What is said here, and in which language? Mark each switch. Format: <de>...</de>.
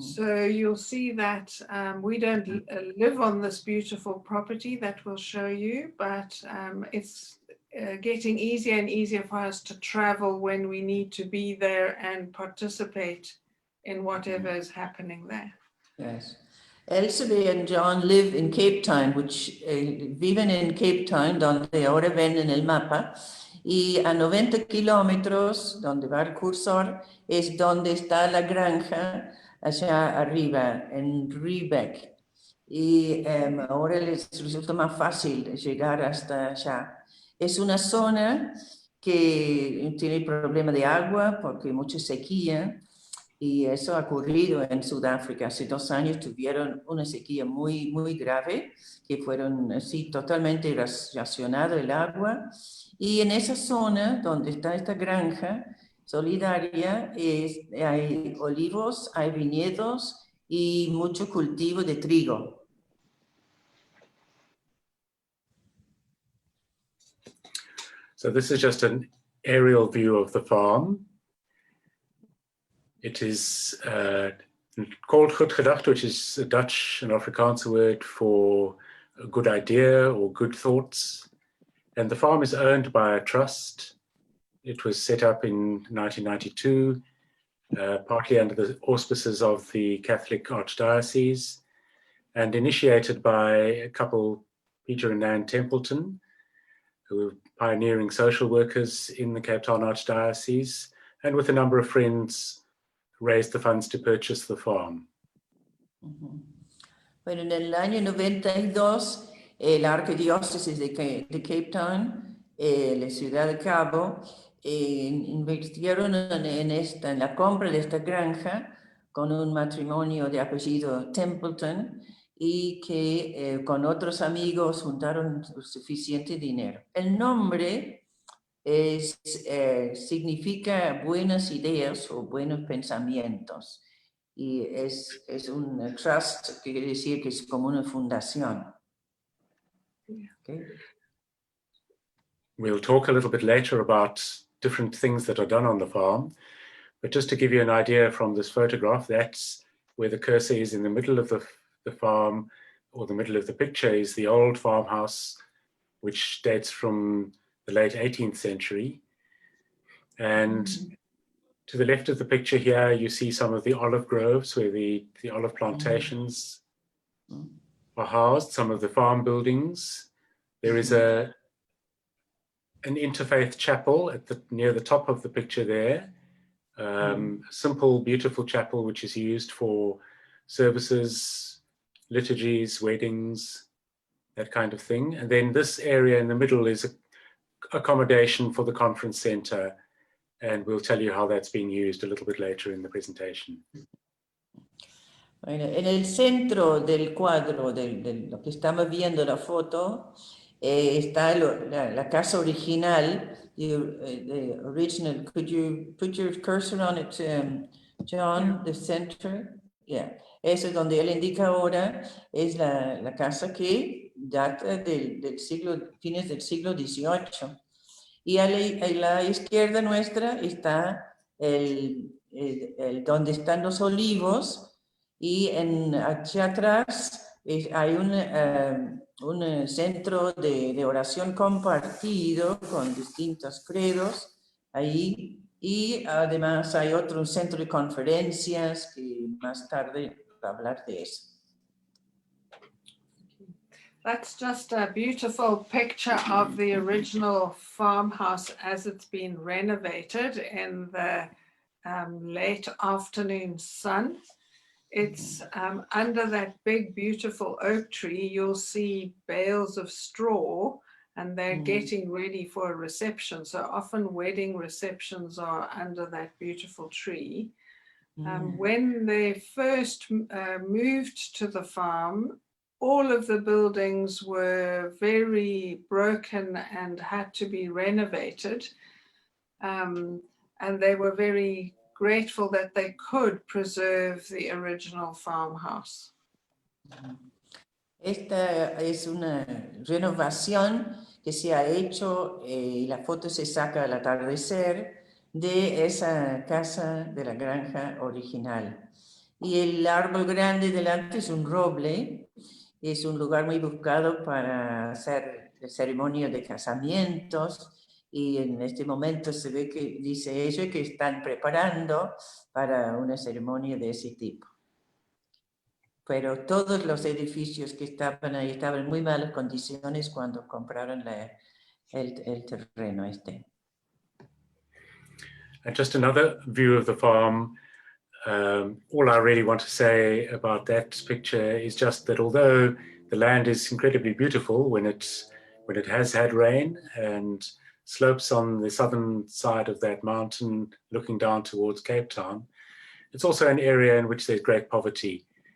<en>So you'll see that we don't live on this beautiful property that we'll show you, but it's getting easier and easier for us to travel when we need to be there and participate in whatever is happening there. Yes. Elizabeth and John live in Cape Town, which</en> <es>viven en Cape Town, donde ahora ven en el mapa, y a 90 kilómetros, donde va el cursor, es donde está la granja, allá arriba, en Riebeck. Y ahora les resulta más fácil llegar hasta allá. Es una zona que tiene problema de agua, porque hay mucha sequía, y eso ha ocurrido en Sudáfrica. Hace 2 años tuvieron una sequía muy, muy grave, que fueron así totalmente racionado el agua. Y en esa zona donde está esta granja, solidaria hay olivos, hay viñedos y mucho cultivo de trigo.</es> <en>So this is just an aerial view of the farm. It is called goed gedacht, which is a Dutch and Afrikaans word for a good idea or good thoughts. And the farm is owned by a trust. It was set up in 1992, partly under the auspices of the Catholic Archdiocese, and initiated by a couple, Peter and Nan Templeton, who were pioneering social workers in the Cape Town Archdiocese, and with a number of friends, raised the funds to purchase the farm.</en> <es>Bueno, en el año 92, la Arquidiócesis de Cape Town, la ciudad de Cabo, invirtieron en la compra de esta granja con un matrimonio de apellido Templeton y que con otros amigos juntaron suficiente dinero. El nombre significa buenas ideas o buenos pensamientos. Y es un trust, que quiere decir que es como una fundación.</es> <en>Okay. We'll talk a little bit later about different things that are done on the farm, but just to give you an idea from this photograph, that's where the cursor is in the middle of the farm, or the middle of the picture is the old farmhouse, which dates from the late 18th century. And to the left of the picture here, you see some of the olive groves where the olive plantations are housed, some of the farm buildings. There is an interfaith chapel near the top of the picture there. Simple, beautiful chapel which is used for services, liturgies, weddings, that kind of thing. And then this area in the middle is accommodation for the conference center. And we'll tell you how that's being used a little bit later in the presentation.</en> <es>Bueno, en el centro del cuadro, de lo que estamos viendo la foto, está la casa original,</es> <en>the original. Could you put your cursor on it, John, the center? Yeah.</en> <es>Eso es donde él indica ahora, es la casa que data del siglo, fines del siglo XVIII. Y a la izquierda nuestra está donde están los olivos, y hacia atrás hay un centro de oración compartido con distintos credos ahí, y además hay otro centro de conferencias que más tarde va a hablar de eso.</es> <en>That's just a beautiful picture of the original farmhouse as it's been renovated in the late afternoon sun. It's under that big, beautiful oak tree. You'll see bales of straw, and they're getting ready for a reception. So often wedding receptions are under that beautiful tree. When they first moved to the farm, all of the buildings were very broken and had to be renovated. And they were very grateful that they could preserve the original farmhouse.</en> <es>Esta es una renovación que se ha hecho, y la foto se saca al atardecer de esa casa de la granja original. Y el árbol grande delante es un roble. Es un lugar muy buscado para hacer ceremonias de casamientos, y en este momento se ve que, dice ella, que están preparando para una ceremonia de ese tipo. Pero todos los edificios que estaban ahí estaban en muy malas condiciones cuando compraron el terreno este.</es> <en>And just another view of the farm. All I really want to say about that picture is just that although the land is incredibly beautiful when it has had rain and slopes on the southern side of that mountain looking down towards Cape Town, it's also an area in which there's great poverty.</en>